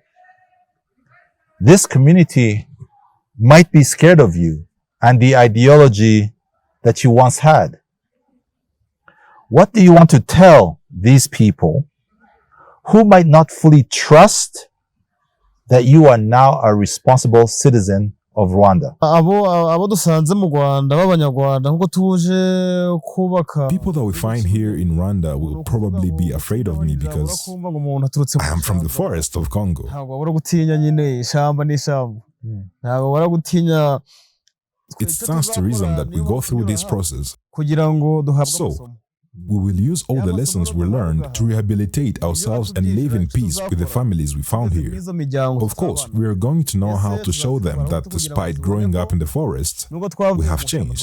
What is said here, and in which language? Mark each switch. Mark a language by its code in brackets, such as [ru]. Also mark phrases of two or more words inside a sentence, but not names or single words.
[en] This community might be scared of you and the ideology that you once had. What do you want to tell these people who might not fully trust that you are now a responsible citizen of Rwanda. [rw] abo dusanze mu Rwanda b'Abanyarwanda nkuko tuje kubaka. [en] People that we find here in Rwanda will probably be afraid of me because I am from the forest of Congo. [rw] Ntabwo bara gutinya nyine ishamba n'ishamba. Ntabwo bara gutinya. [en] It stands to reason that we go through this process. So, we will use all the lessons we learned to rehabilitate ourselves and live in peace with the families we found here. Of course, we are going to know how to show them that despite growing up in the forest, we have changed.